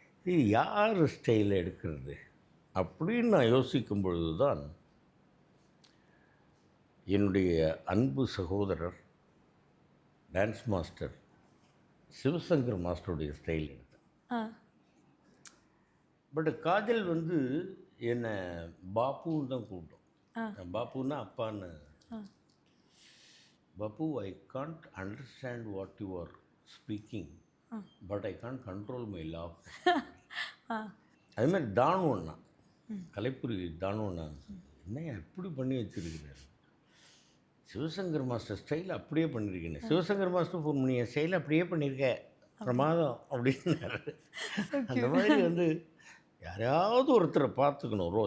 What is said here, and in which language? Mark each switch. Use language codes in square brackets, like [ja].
[ta] இது யார் ஸ்டைலில் எடுக்கிறது அப்படின்னு நான் யோசிக்கும் பொழுது தான் என்னுடைய அன்பு சகோதரர் டான்ஸ் மாஸ்டர் சிவசங்கர் மாஸ்டருடைய ஸ்டைல் எடுத்தேன். பட் காஜல் என்னை பாப்புன்னு தான் கூப்பிட்டோம். பாப்புன்னா அப்பான்னு. [en] Bapu, I can't understand what you are speaking, but I can't control my laugh. [ta] அது மாதிரி தானு அண்ணா, கலைப்புரி தானு அண்ணா, என்னையா எப்படி பண்ணி வச்சுருக்கிறார், சிவசங்கர் மாஸ்டர் ஸ்டைல் அப்படியே பண்ணியிருக்கேன். சிவசங்கர் மாஸ்டர் ஃபோன் பண்ணி என் ஸ்டைல் அப்படியே பண்ணியிருக்க பிரமாதம் அப்படின்னாரு. அந்த மாதிரி வந்து யாராவது ஒருத்தரை பார்த்துக்கணும்.